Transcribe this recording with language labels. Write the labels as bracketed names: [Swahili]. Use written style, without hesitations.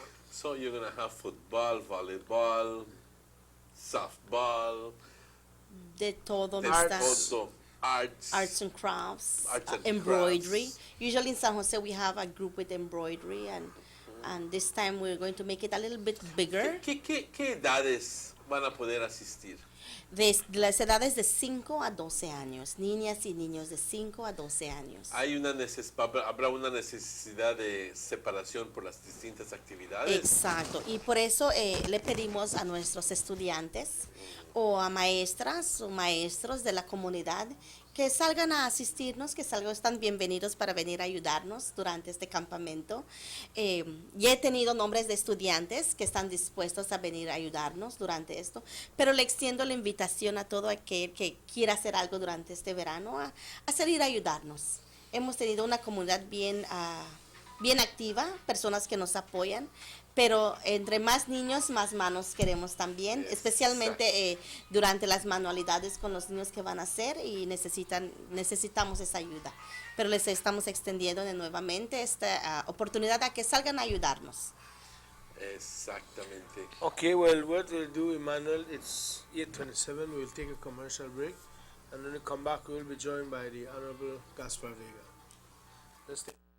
[English] So you're gonna have football, volleyball, softball, [Spanish] De todo, [English] there's Mr. also arts. Arts and crafts, Arts and embroidery. crafts. Usually in San Jose we have a group with embroidery, and this time we're going to make it a little bit bigger. [Spanish] ¿Qué edades van a poder asistir? De las edades de 5 a 12 años, niñas y niños de 5 a 12 años. ¿Habrá una necesidad de separación por las distintas actividades? Exacto, y por eso le pedimos a nuestros estudiantes o a maestras o maestros de la comunidad que salgan a asistirnos, que salgan, están bienvenidos para venir a ayudarnos durante este campamento. Ya he tenido nombres de estudiantes que están dispuestos a venir a ayudarnos durante esto, pero le extiendo la invitación a todo aquel que quiera hacer algo durante este verano a salir a ayudarnos. Hemos tenido una comunidad bien activa, personas que nos apoyan, pero entre más niños, más manos queremos también, especialmente durante las manualidades con los niños que van a hacer y necesitamos esa ayuda. Pero les estamos extendiendo nuevamente esta oportunidad a que salgan a ayudarnos. Exactamente. [English] Okay, well, what we'll do, Emmanuel, it's 8:27. We'll take a commercial break, and when we come back, we will be joined by the Honorable Gaspar Vega. Let's take.